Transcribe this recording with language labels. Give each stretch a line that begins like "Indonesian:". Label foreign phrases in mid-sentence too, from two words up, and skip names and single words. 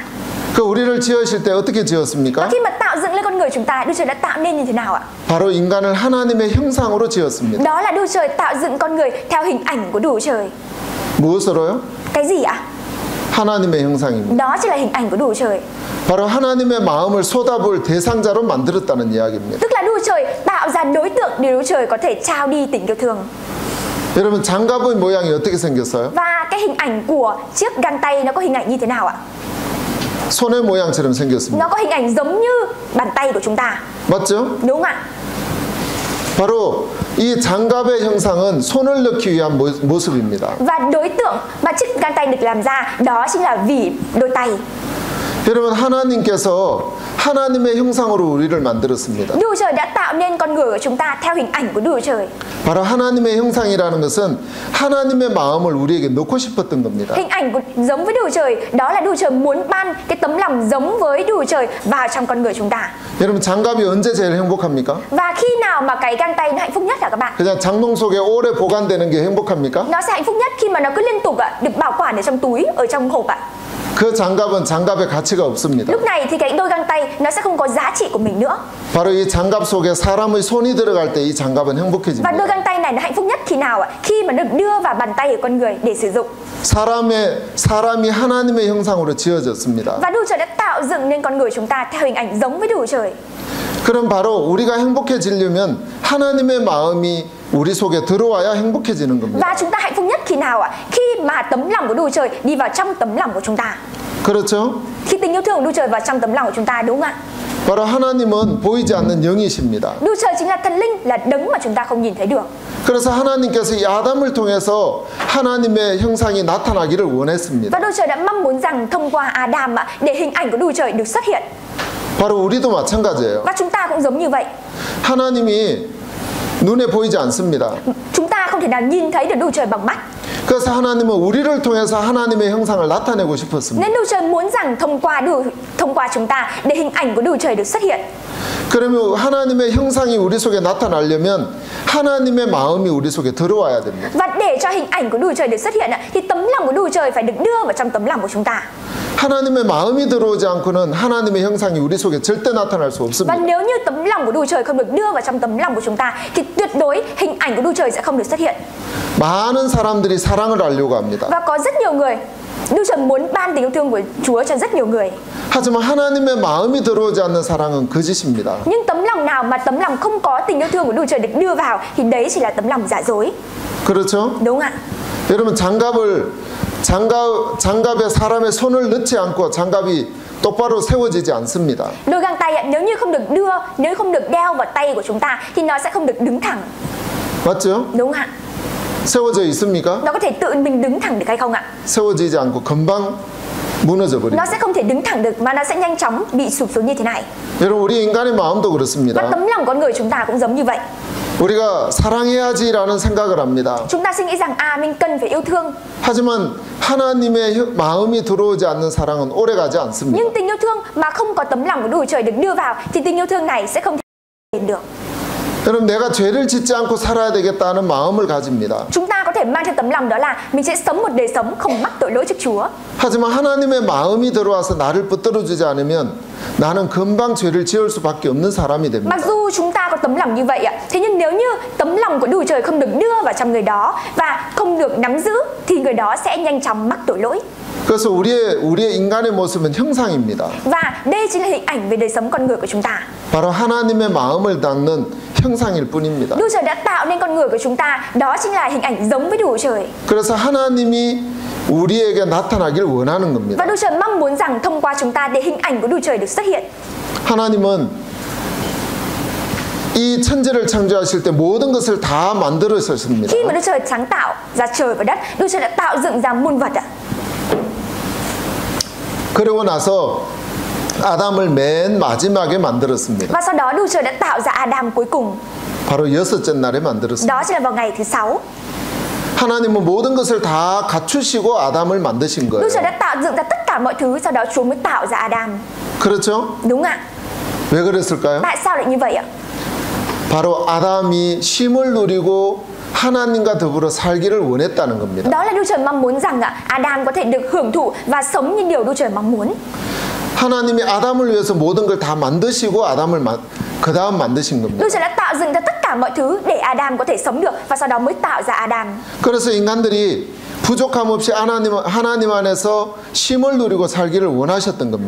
Korean: 그 우리를 지으실 때 어떻게 Và 지었습니까?
Vietnamese: khi mà tạo dựng lên con người chúng ta, Đức Chúa Trời đã tạo nên như thế nào ạ?
Korean: 바로 인간을 하나님의 형상으로 지었습니다.
Vietnamese: Đó là Đức Chúa Trời tạo dựng con người theo hình ảnh của Đức Chúa Trời.
Korean: 무엇으로요?
Vietnamese: Cái gì ạ?
Korean: 하나님의 형상입니다.
Vietnamese: Đó chính là hình ảnh của Đức Chúa Trời.
Korean: 바로 하나님의 마음을 쏟아부을 대상자로 만들었다는 이야기입니다.
Vietnamese: Tức là Đức Chúa Trời tạo ra đối tượng để Đức Chúa Trời có thể trao đi tình yêu thương.
Korean: 여러분, 장갑의 모양이 어떻게 생겼어요?
Vietnamese: Và cái hình ảnh của chiếc găng tay nó có hình ảnh như thế nào ạ?
Korean: 손의 모양처럼 생겼습니다.
Vietnamese: Nó có hình ảnh giống như bàn tay của chúng ta.
Korean: 맞죠?
Vietnamese: Đúng không ạ?
Korean: 바로 이 장갑의 형상은 손을 넣기 위한 모습입니다.
Vietnamese: Và đối tượng mà chiếc găng tay được làm ra đó chính là vì đôi tay.
Korean: 여러분, 하나님께서 하나님의 형상으로 우리를 만들었습니다.
Vietnamese: Đức Chúa Trời đã tạo nên con người của chúng ta theo hình ảnh của Đức Chúa Trời.
Korean: 바로 하나님의 형상이라는 것은 하나님의 마음을 우리에게 놓고 싶었던 겁니다.
Vietnamese: Hình ảnh giống với Đức Chúa Trời đó là Đức Chúa Trời muốn ban cái tấm lòng giống với Đức Chúa Trời vào trong con người chúng ta.
Korean: 여러분, 장갑이 언제 제일 행복합니까?
Vietnamese: Và khi nào mà cái găng tay nó hạnh phúc nhất hả các bạn?
Korean: 그냥 장롱 속에 오래 보관되는 게 행복합니까?
Vietnamese: Nó sẽ hạnh phúc nhất khi mà nó cứ liên tục được bảo quản ở trong túi, ở trong hộp ạ.
Korean: 그 장갑은 장갑의 가치가 없습니다.
Vietnamese: Lúc này thì cái đôi găng tay nó sẽ không có giá trị của mình nữa.
Korean: 바로 이 장갑 속에 사람의 손이 들어갈 때 이 장갑은 Và 행복해집니다.
Vietnamese: đôi găng tay này nó hạnh phúc nhất khi nào ạ? Khi mà được đưa vào bàn tay của con người để sử dụng.
Korean: 사람이 하나님의 형상으로 지어졌습니다.
Vietnamese: Và Đức Chúa Trời đã tạo dựng nên con người chúng ta theo hình ảnh giống với Đức Chúa Trời.
Korean: 그럼 바로 우리가 행복해지려면 하나님의 마음이 우리 속에 들어와야 행복해지는 겁니다.
Vietnamese: Và chúng ta hạnh phúc nhất khi nào ạ? Khi mà tấm lòng của Đức Chúa Trời đi vào trong tấm lòng của chúng ta.
Korean: 그렇죠?
Vietnamese: Khi tình yêu thương của Đức Chúa Trời vào trong tấm lòng của chúng ta, đúng không ạ?
Korean: 바로 하나님은 보이지 않는 영이십니다.
Vietnamese: Đức Chúa Trời chính là thần linh, là đấng mà chúng ta không nhìn thấy được.
Korean: 그래서 하나님께서 이 아담을 통해서 하나님의 형상이 나타나기를 원했습니다.
Vietnamese: Và Đức Chúa Trời đã mong muốn rằng thông qua Adam để hình ảnh của Đức Chúa Trời được xuất hiện.
Korean: 바로 우리도 마찬가지예요.
Vietnamese: Và chúng ta cũng giống như vậy.
Korean: 하나님이 눈에 보이지 않습니다.
Vietnamese: Chúng ta không thể nào nhìn thấy được Đức Chúa Trời bằng mắt.
Korean: 그래서 하나님은 우리를 통해서 하나님의 형상을 나타내고 싶었습니다.
Vietnamese: Nên Đức Chúa Trời muốn rằng thông qua chúng ta để hình ảnh của Đức Chúa Trời được xuất hiện.
Korean: 그러면 하나님의 형상이 우리 속에 나타나려면 하나님의 마음이 우리 속에 들어와야 됩니다.
Vietnamese: Và để cho hình ảnh của Đức Chúa Trời được xuất hiện thì tấm lòng của Đức Chúa Trời phải được đưa vào trong tấm lòng của chúng ta.
Korean: 하나님의 마음이 들어오지 않고는 하나님의 형상이 우리 속에 절대 나타날 수 Và 없습니다.
Vietnamese: nếu như tấm lòng của Đức Chúa Trời không được đưa vào trong tấm lòng của chúng ta thì tuyệt đối hình ảnh của Đức Chúa Trời sẽ không được xuất hiện.
Korean: 많은 사람들이 사랑을 알려고 합니다.
Vietnamese: Và có rất nhiều người, Đức Chúa Trời muốn ban tình yêu thương của Chúa cho rất nhiều người.
Korean: 하지만 하나님의 마음이 들어오지 않는 사랑은 거짓입니다.
Vietnamese: Nhưng tấm lòng nào mà tấm lòng không có tình yêu thương của Đức Chúa Trời được đưa vào thì đấy chỉ là tấm lòng giả dối.
Korean: 그렇죠?
Vietnamese: Đúng không ạ?
Korean: 여러분 장갑에 사람의 손을 넣지 않고 장갑이 똑바로 세워지지 않습니다.
Vietnamese: Đôi găng tay ạ, nếu như không được đưa, nếu không được đeo vào tay của chúng ta thì nó sẽ không được đứng thẳng.
Korean: 맞죠?
Vietnamese: Đúng không ạ?
Korean: 세워져 있습니까?
Vietnamese: Nó có thể tự mình đứng thẳng được hay không ạ?
Korean: 세워지지 않고 금방 무너져 버립니다.
Vietnamese: Nó sẽ không thể đứng thẳng được mà nó sẽ nhanh chóng bị sụp xuống như thế này.
Korean: 여러분 우리 인간의 마음도 Và 그렇습니다.
Vietnamese: tấm lòng con người chúng ta cũng giống như vậy.
Korean: 우리가 사랑해야지라는 생각을 합니다.
Vietnamese: Chúng ta suy nghĩ rằng mình cần phải yêu thương.
Korean: 하지만 하나님의 마음이 들어오지 않는 사랑은 오래가지 않습니다.
Vietnamese: Nhưng tình yêu thương mà không có tấm lòng của Đức Chúa Trời được đưa vào thì tình yêu thương này sẽ không thể hiện được.
Korean: 여러분 내가 죄를 짓지 않고 살아야 되겠다는 마음을 가집니다.
Vietnamese: Chúng ta có thể mang theo tấm lòng đó là mình sẽ sống một đời sống không mắc tội lỗi trước Chúa.
Korean: 하지만 하나님의 마음이 들어와서 나를 붙들어주지 않으면 나는 금방 죄를 지을 수밖에 없는 사람이 됩니다.
Vietnamese: Mặc dù chúng ta có tấm lòng như vậy ạ, thế nhưng nếu như tấm lòng của Đức Chúa Trời không được đưa vào trong người đó và không được nắm giữ thì người đó sẽ nhanh chóng mắc tội lỗi.
Korean: 그래서 우리의 인간의 모습은 형상입니다.
Vietnamese: Và đây chính là hình ảnh về đời sống con người của chúng ta.
Korean: 바로 하나님의 마음을 닮는 형상일 뿐입니다.
Vietnamese: Đức Chúa Trời đã tạo nên con người của chúng ta, đó chính là hình ảnh giống với Đức Chúa Trời.
Korean: 그래서 하나님이 우리에게 나타나길 원하는 겁니다.
Vietnamese: Và Đức Chúa Trời mong muốn rằng thông qua chúng ta để hình ảnh của Đức Chúa Trời được xuất hiện.
Korean: 하나님은 이 천지를 창조하실 때 모든 것을 다 만들으셨습니다.
Vietnamese: Khi mà Đức Chúa Trời sáng tạo ra trời và đất, Đức Chúa Trời đã tạo dựng ra muôn vật ạ.
Korean: 그러고 나서 아담을 맨 마지막에 만들었습니다.
Vietnamese: Và sau đó Đức Chúa Trời đã tạo ra Adam cuối cùng.
Korean: 바로 여섯째 날에 만들었습니다.
Vietnamese: Đó chính là vào ngày thứ 6.
Korean: 하나님은 모든 것을 다 갖추시고 아담을 만드신 Đức 거예요.
Vietnamese: Chúa Trời đã tạo dựng ra tất cả mọi thứ, sau đó Chúa mới tạo ra Adam.
Korean: 그렇죠?
Vietnamese: Đúng ạ?
Korean: 왜 그랬을까요?
Vietnamese: Tại sao lại như vậy ạ?
Korean: 바로 아담이 쉼을 누리고 하나님과 더불어 살기를 원했다는 겁니다.
Vietnamese: Đó là Đức Chúa Trời mong muốn rằng Adam có thể được hưởng thụ và sống như điều Đức Chúa Trời mong muốn.
Korean: 하나님이 아담을 위해서 모든 걸 다 만드시고 아담을 그 다음 만드신 겁니다.
Vietnamese: Đức Chúa Trời đã tạo dựng ra tất cả mọi thứ để Adam có thể sống được và sau đó mới tạo ra Adam.
Korean: 그래서 인간들이 부족함 없이 하나님 안에서 쉼을 누리고 살기를 원하셨던 겁니다.